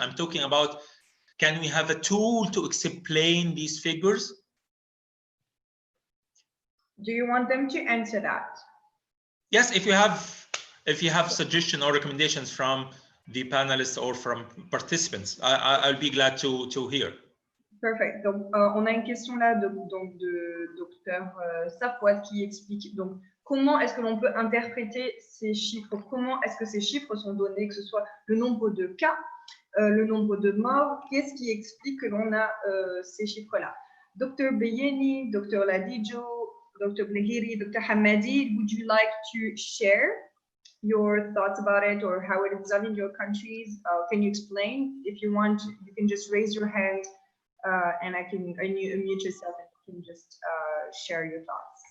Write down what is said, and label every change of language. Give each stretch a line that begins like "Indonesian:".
English: I'm talking about, can we have a tool to explain these figures? Do you want them to answer that? Yes, if you have suggestions or recommendations from the panelists or from participants, I'll be glad to hear. Perfect.
French: Donc, on a une question là de docteur Safwat qui explique donc comment est-ce que l'on peut interpréter ces chiffres, comment est-ce que ces chiffres sont donnés, que ce soit le nombre de cas, le nombre de morts, qu'est-ce qui explique que l'on a ces chiffres-là?
English: Dr. Beyeni, Dr. Ladijo, Dr. Blahiri, Dr. Hamadi, would you like to share your thoughts about it or how it is done in your countries? Can you explain? If you want, you can just raise your hand and you unmute yourself and you can just share your thoughts.